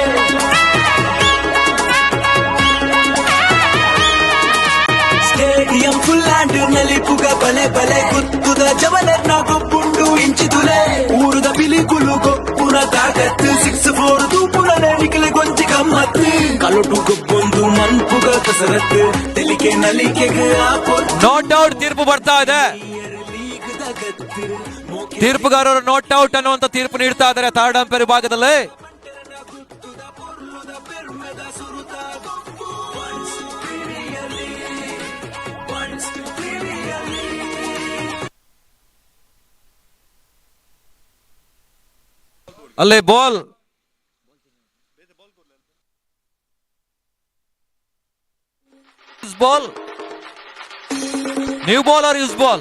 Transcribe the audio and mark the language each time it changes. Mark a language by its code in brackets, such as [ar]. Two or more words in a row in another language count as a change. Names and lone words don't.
[tcy] ಸ್ಟೇಡಿಯಂ ಫುಲ್ಲಾಂಡ್ ನಲ್ಲಿ ಪುಗ ಬಲೆ ಬಲೆ ಕುತ್ತುದ ಜವಲರ್ನ ಗೊಬ್ಬುಂಡು ಇಂಚಿತುಲೆ ಊರುದ ಬಿಲಿಕುಲು ಗೊಪ್ಪುನ ತಾಕತ್ತು 6-4 ತೂಪುನ ನಿಖಿಲ್ ಗೊಂಚಿ ಗಮ್ಮತ್ತು ಕಲೊಟು ಗೊಬ್ಬೊಂದು ಮನ್ಪುಗ ಕಸರತ್ತು ತೆಲಿಕೆ ನಲಿಕೆಗೆ [en] not out [kn] ತೀರ್ಪು ಬರ್ತಾ ಇದೆ. ತೀರ್ಪುಗಾರರು [en] not out [kn] ಅನ್ನುವಂತ ತೀರ್ಪು ನೀಡ್ತಾ ಇದ್ದಾರೆ [en] third umpire [kn] ವಿಭಾಗದಲ್ಲಿ. [en] ಅಲ್ಲೇ ball ball new ball or use ball.